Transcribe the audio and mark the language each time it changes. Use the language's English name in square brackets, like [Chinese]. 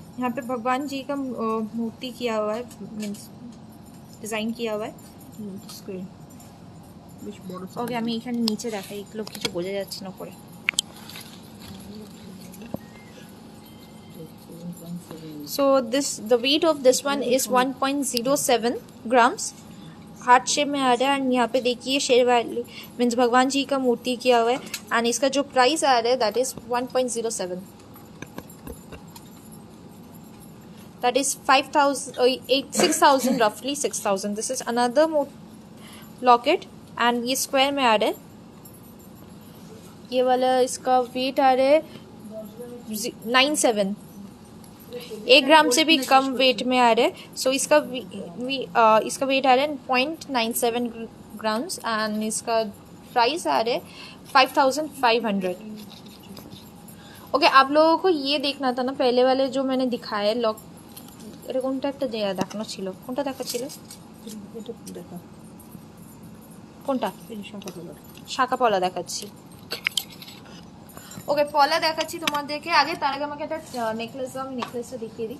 [Hindi] यहाँ पे भगवान जी का मूर्ति किया हुआ है, मीन्स ডিজাইন किया हुआ है. [Bangla] স্কোয়ার বেশ বড় ওকে আমি এখানে নিচে দেখাই, এগুলো কিছু বোঝা যাচ্ছে না পরে. [English] So the weight of this one is 1.07 grams. [Hindi] Heart shape में आ रहा है. एंड यहाँ पे देखिए शेरवाली मीन्स भगवान जी का मूर्ति किया हुआ है. एंड इसका जो प्राइस आ रहा है [English] That is 1.07. That is 6,000 roughly 6,000. This is another locket and [Hindi] ये स्क्वायर में आ रहा है. ये वाला इसका वेट आ रहा है 97. 1 ग्राम से भी कम वेट में आ रहा है. सो इसका वेट आ रहा है 0.97 ग्राम्स. एंड इसका प्राइस आ रहा है 5,500. ओके आप लोगों को ये देखना था ना पहले वाले जो मैंने दिखाया लॉक. [Bangla] এটা কোনটা একটা দেখানো ছিল, কোনটা দেখাচ্ছিল? এটা দেখা কোনটা? এই শাখা কলার শাখা পলা দেখাচ্ছি. ওকে পলা দেখাচ্ছি তোমাদেরকে. আগে তার আগে আমাকে একটা নেকলেস দাও, আমি নেকলেসটা দেখিয়ে দিই.